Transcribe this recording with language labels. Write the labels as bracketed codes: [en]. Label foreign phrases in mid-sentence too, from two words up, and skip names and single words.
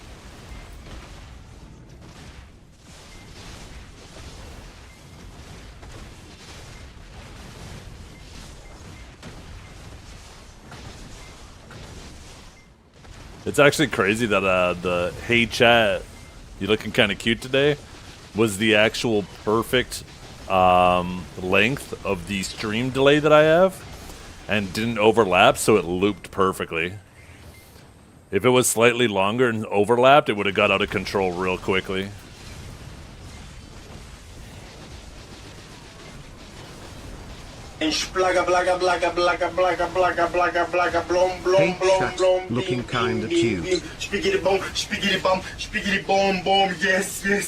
[en] It's actually crazy that the "Hey chat, you looking kind of cute today" was the actual perfect length of the stream delay that I have, and didn't overlap, so it looped perfectly. If it was slightly longer and overlapped, it would have got out of control real quickly. Splaga blaga blaga blaga blaga blaga blaga blaga blom blom Hey, blom chat, blom looking kinda bing, cute. spiggity bum boom, yes.